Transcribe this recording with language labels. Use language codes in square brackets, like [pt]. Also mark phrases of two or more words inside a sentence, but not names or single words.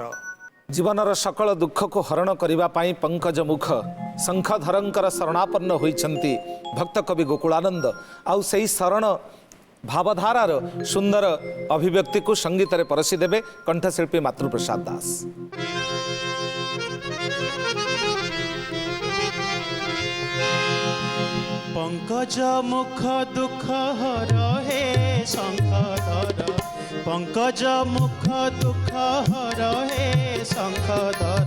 [or] ଜୀବନର ସକଳ ଦୁଃଖକୁ ହରଣ କରିବା ପାଇଁ ପଙ୍କଜ ମୁଖ ଶଙ୍ଖଧରଙ୍କର ଶରଣାପନ୍ନ ହୋଇଛନ୍ତି ଭକ୍ତ କବି ଗୋକୁଳାନନ୍ଦ। ଆଉ ସେହି ଶରଣ ଭାବଧାରାର ସୁନ୍ଦର ଅଭିବ୍ୟକ୍ତିକୁ ସଙ୍ଗୀତରେ ପରସି ଦେବେ କଣ୍ଠଶିଳ୍ପୀ ମାତୃପ୍ରସାଦ ଦାସ। ପଙ୍କଜ ମୁଖ ଦୁଃଖ ହର ହେ ଶଙ୍ଖଧର, ପଙ୍କଜ ମୁଖ ଦୁଃଖ ହର ହେ ଶଙ୍ଖଧର।